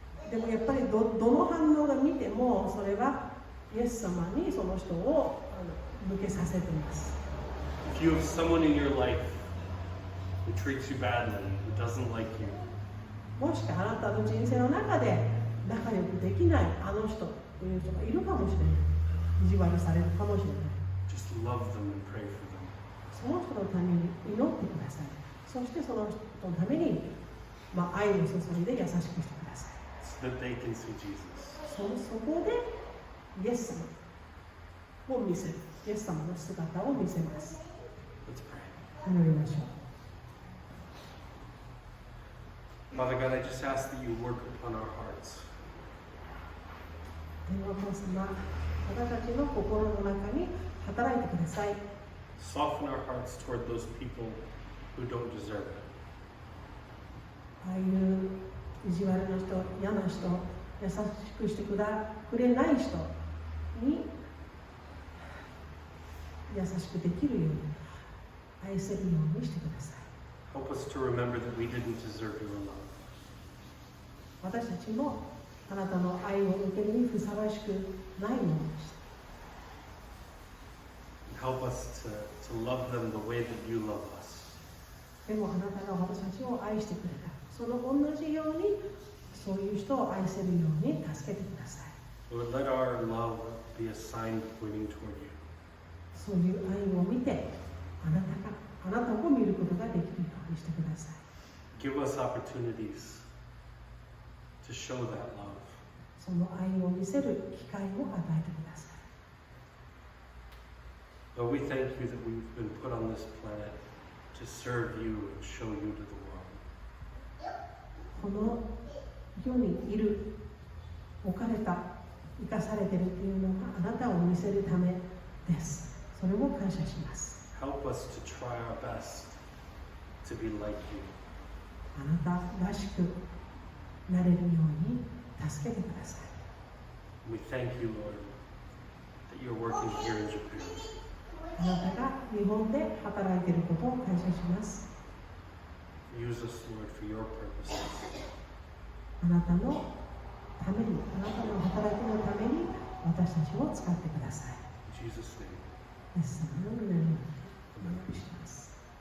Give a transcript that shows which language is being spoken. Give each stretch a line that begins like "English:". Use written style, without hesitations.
Japanese: でもやっぱりどの反応が見てもそれはイエス様にその人を向けさせています。
English: If you have someone in your life who treats you badly, who doesn't like you,
Japanese: もしかあなたの人生の中で仲良くできないあの人という人がいるかもしれない。意地悪されるかもしれない。
English: just love them and pray for them.
Japanese: その人のために祈ってください。そしてその人のために、愛を注いで優しくしてください。
English: So that they can see Jesus.
Japanese: そこでイエス様を見せる。イエス様の姿を見せます。
English: Let's pray.
Japanese: 祈りましょう。
English: Father God, I just ask that you work upon our hearts.
Japanese: 天のお父様、私たちの心の中に働いてください。
English: Soften our hearts toward those people who don't deserve it.
Japanese: ああいう意地悪な人、嫌な人、優しくしてくれない人に優しくできるように、愛せるようにしてください。
English: Help us to remember that we didn't deserve your love.
Japanese: 私たちもあなたの愛を受けるにふさわしくないものでした。
English: Help us to love them the way that you love us.
Japanese: でもあなたが私たちを愛してくれた。その同じように、そういう人を愛せるように助けてください。
English: Lord, let our love be a sign pointing toward you.
Japanese: そういう愛を見て、あなたを見ることができるようにしてください。
English: give us opportunities to show that love.
Japanese: その愛を見せる機会を与えてください。
English: Lord, we thank you that we've been put on this planet to serve you and show you to the world.
Japanese: この世にいる、置かれた、生かされているというのがあなたを見せるためです。それを感謝します。
English: Help us to try our best to be like you.
Japanese: あなたらしくなれるように助けてください。
English: We thank you, Lord, that you're working here in Japan.
Japanese: あなたが日本で働いていることを感謝します。
English: Use us, Lord, for your purposes.
Japanese: あなたのために、あなたの働きのために私たちを使ってください。
English: In Jesus' name.
Japanese: イエス様の皆によってお願いします。